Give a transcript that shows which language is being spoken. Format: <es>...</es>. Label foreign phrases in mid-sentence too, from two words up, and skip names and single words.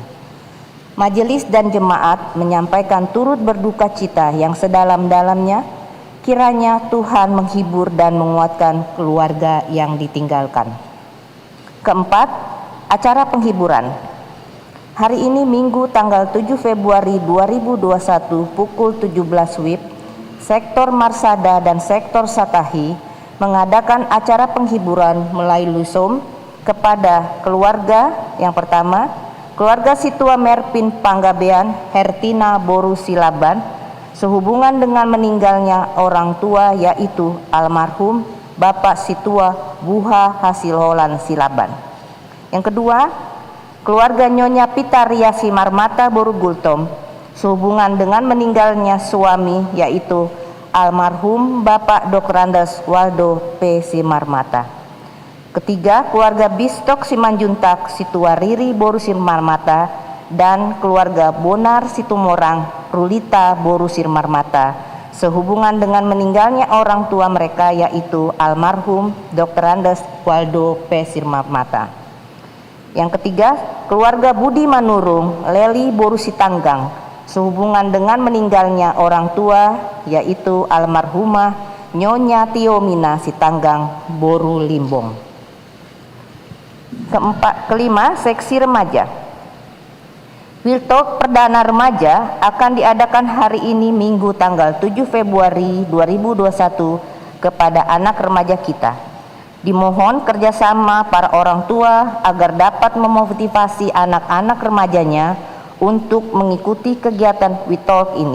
<id>Majelis dan jemaat menyampaikan turut berduka cita yang sedalam-dalamnya. Kiranya Tuhan menghibur dan menguatkan keluarga yang ditinggalkan. Keempat, acara penghiburan. Hari ini Minggu tanggal 7 Februari 2021 pukul 17 WIB, Sektor Marsada dan Sektor Satahi mengadakan acara penghiburan melalui Zoom kepada keluarga. Yang pertama, keluarga Situa Merpin Panggabean Hertina Boru Silaban sehubungan dengan meninggalnya orang tua yaitu almarhum Bapak Situa Buha Hasil Holan Silaban. Yang kedua, keluarga Nyonya Pitaria Simarmata Boru Gultom sehubungan dengan meninggalnya suami yaitu almarhum Bapak Dr. Andes Waldo P. Simarmata. Ketiga, keluarga Bistok Simanjuntak Situa Riri Boru Simarmata dan keluarga Bonar Situmorang Rulita Boru Simarmata sehubungan dengan meninggalnya orang tua mereka yaitu almarhum Dr. Andes Waldo P. Simarmata. Yang ketiga, keluarga Budi Manurung Leli Boru Sitanggang sehubungan dengan meninggalnya orang tua yaitu almarhumah Nyonya Tiomina Sitanggang Boru Limbong. Kelima, seksi remaja. Wiltalk perdana remaja akan diadakan hari ini Minggu tanggal 7 Februari 2021 kepada anak remaja kita. Dimohon kerjasama para orang tua agar dapat memotivasi anak-anak remajanya untuk mengikuti kegiatan Wiltalk ini.</id>